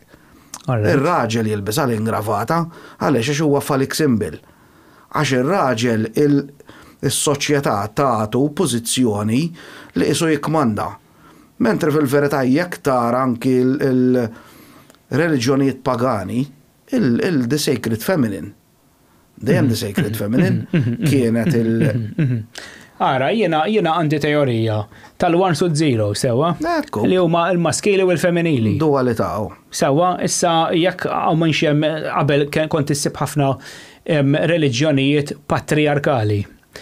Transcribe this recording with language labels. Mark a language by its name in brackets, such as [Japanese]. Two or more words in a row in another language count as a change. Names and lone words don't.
[Maltese] Ir-raġel jilbis l-ingravata għaliex għax huwa [English] phallic symbol. [Maltese] Għax ir-raġel is-soċjetà tagħtu pożizzjoni li qisu jikkmanda. Mentri fil-verità jekk tara anki l-reliġjonijiet pagani, [English] the sacred feminine. Dejjem the sacred feminine kienet [Maltese] Ara, jiena għandi teorija tal-1 u 0 sewa, li huma l-maskili u l-femminili. Dualità. Sewa, issa jekk minn xem qabel kont issib ħafna reliġjonijiet patriarkali.